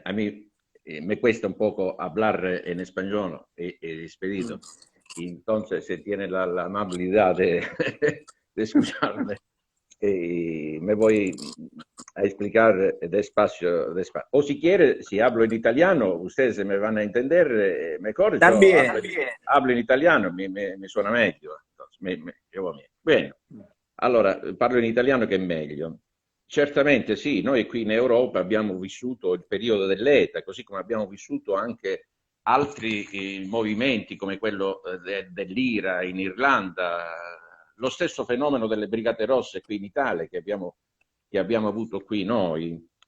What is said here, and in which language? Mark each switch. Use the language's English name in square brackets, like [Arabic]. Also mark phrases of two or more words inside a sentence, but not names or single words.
[Spanish] A mí me cuesta un poco hablar en español expedito, y entonces se tiene la amabilidad de escucharme. Y me voy a explicar despacio, despacio. O si quiere, si hablo en italiano, ustedes me van a entender mejor. Yo También. [Italian] hablo in italiano, mi suona meglio. Llevo meglio. Bene, allora parlo in italiano che è meglio. Certamente sì, noi qui in Europa abbiamo vissuto il periodo dell'ETA, così come abbiamo vissuto anche altri movimenti come quello dell'IRA in Irlanda, lo stesso fenomeno delle Brigate Rosse qui in Italia che abbiamo avuto qui noi.